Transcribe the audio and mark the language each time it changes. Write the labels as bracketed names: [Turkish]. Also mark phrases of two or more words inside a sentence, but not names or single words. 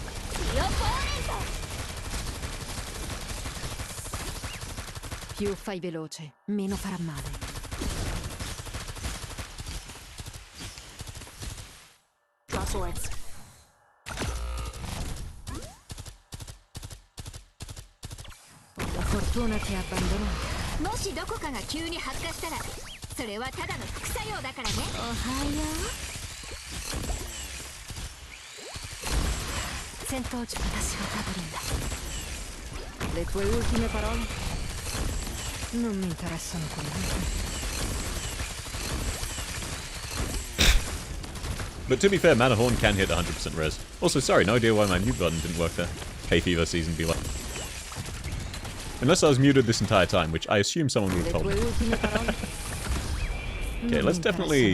[Italian] Più fai veloce, meno farà male. [English] Draw swords. [Italian] La fortuna ti ha abbandonato. [Japanese] もしどこかが急に発火したらそれはただの副作用だからね。おはよう。戦闘中私がたどるんだ。 [Italian] Le tue ultime parole? Non mi interessano quelle. [English] But to be fair, Matterhorn can hit 100% res. Also, sorry, no idea why my mute button didn't work there. Hay Fever season be like. Unless I was muted this entire time, which I assume someone would have told me. Okay, let's definitely...